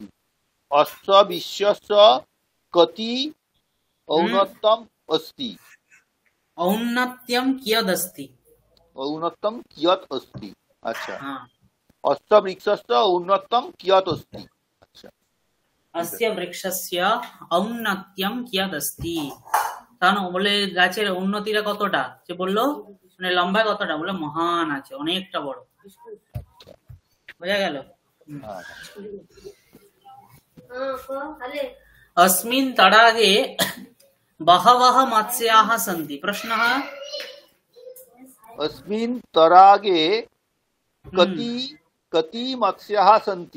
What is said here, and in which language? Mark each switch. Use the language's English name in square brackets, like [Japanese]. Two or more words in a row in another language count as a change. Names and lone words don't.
[Sanskrit] अस्य वृक्षस्य कति औन्नत्यम् अस्ति? औन्नत्यं कियदस्ति? औन्नत्यं कियत् अस्ति। अच्छा, हाँ। अस्य वृक्षस्य औन्नत्यं कियत् अस्ति। अच्छा, अस्य वृक्षस्य औन्नत्यं कियदस्ति। [Bangla] কারণ বলে গাছের উন্নতিটা কতটা, সে বললো মানে লম্বা কতটা, বলে মহান আছে, অনেকটা বড়। বোঝা গেল? [Sanskrit] अस्मिन् तडागे बहवः मत्स्याः सन्ति। प्रश्नः अस्मिन् तडागे कति मत्स्याः सन्ति?